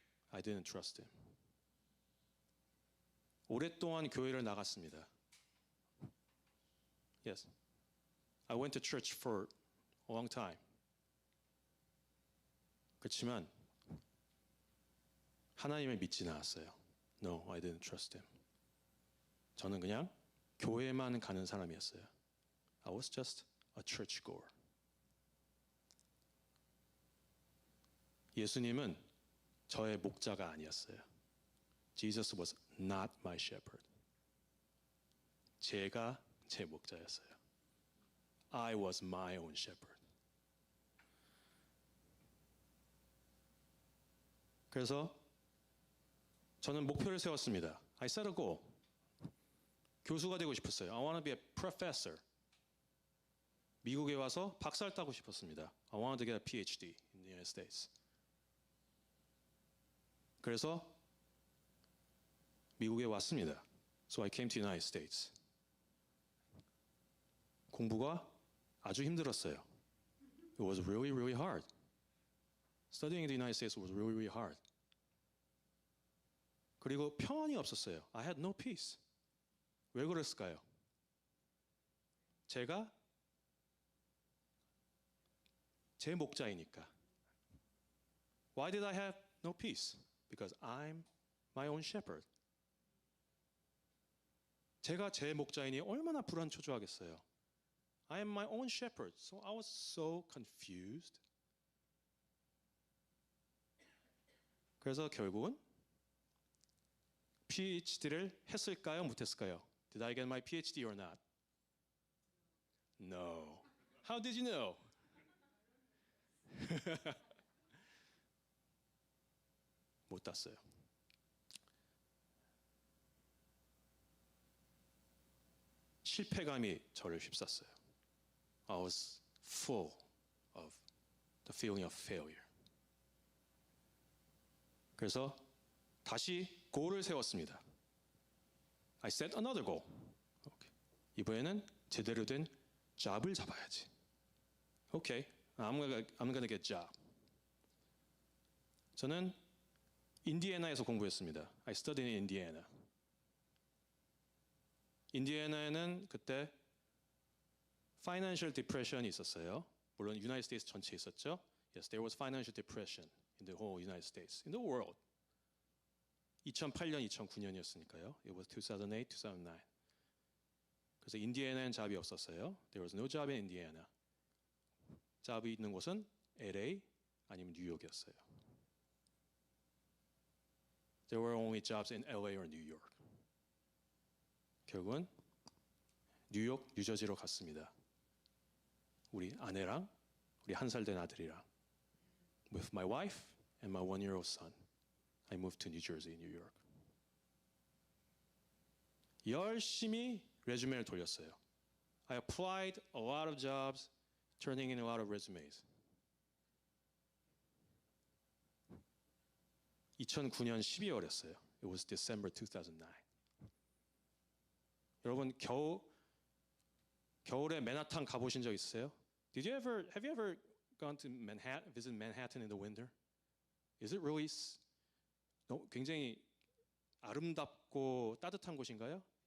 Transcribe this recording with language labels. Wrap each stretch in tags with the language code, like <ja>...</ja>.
<en>I didn't trust him.</en> <ko>오랫동안 교회를 나갔습니다.</ko> <en>Yes, I went to church for a long time.</en> <ko>그렇지만 하나님을 믿지는 않았어요.</ko> <en>No, I didn't trust him.</en> <ko>저는 그냥 교회만 가는 사람이었어요.</ko> <en>I was just a church goer.</en> <ko>예수님은 저의 목자가 아니었어요.</ko> <en>Jesus was not my shepherd.</en> <ko>제가 제 목자였어요.</ko> <en>I was my own shepherd.</en> <ko>그래서 저는 목표를 세웠습니다.</ko> <en>I set a goal.</en> <ko>교수가 되고 싶었어요.</ko> <en>I want to be a professor.</en> <ko>미국에 와서 박사를 따고 싶었습니다.</ko> <en>I wanted to get a PhD in the United States.</en> <ko>그래서 미국에 왔습니다.</ko> <en>So I came to the United States.</en> <ko>공부가 아주 힘들었어요.</ko> <en>It was really, really hard. Studying in the United States was really, really hard.</en> <ko>그리고 평안이 없었어요.</ko> <en>I had no peace.</en> <ko>왜 그랬을까요? 제가 제 목자이니까.</ko> <en>Why did I have no peace? Because I'm my own shepherd.</en> <ko>제가 제 목자이니 얼마나 불안초조하겠어요.</ko> <en>I am my own shepherd. So I was so confused.</en> <ko>그래서 결국은 PhD를 했을까요? 못했을까요?</ko> <en>Did I get my PhD or not? No. How did you know?</en> <ko>못 땄어요. 실패감이 저를 휩쌌어요.</ko> <en>I was full of the feeling of failure.</en> <ko>그래서 다시 goal을 세웠습니다.</ko> <en>I set another goal. Okay.</en> <ko>이번에는 제대로 된 job을 잡아야지.</ko> <en>Okay, I'm gonna get job.</en> <ko>저는 인디애나에서 공부했습니다.</ko> <en>I studied in Indiana.</en> <ko>인디애나에는 그때 financial depression이 있었어요. 물론 United States 전체에 있었죠.</ko> <en>Yes, there was financial depression in the whole United States, in the world.</en> <ko>2008년, 2009년이었으니까요.</ko> <en>It was 2008, 2009.</en> <ko>그래서 인디애나엔 잡이 없었어요.</ko> <en>There was no job in Indiana.</en> <ko>잡이 있는 곳은 LA 아니면 뉴욕이었어요.</ko> <en>There were only jobs in LA or New York.</en> <ko>결국은 뉴욕, 뉴저지로 갔습니다. 우리 아내랑 우리 1살 된 아들이랑</ko> <en>with my wife and my 1-year-old son. I moved to New Jersey, New York.</en> <ko>열심히 레주메를 돌렸어요.</ko> <en>I applied a lot of jobs, turning in a lot of resumes.</en> <ko>2009년 12월이었어요.</ko> <en>It was December 2009.</en> <ko>여러분 겨울에 맨하탄 가보신 적 있으세요?</ko> <en>Have you ever gone to Manhattan, visit Manhattan in the winter? Is it really</en> <ko>굉장히 아름답고 따뜻한 곳인가요?</ko>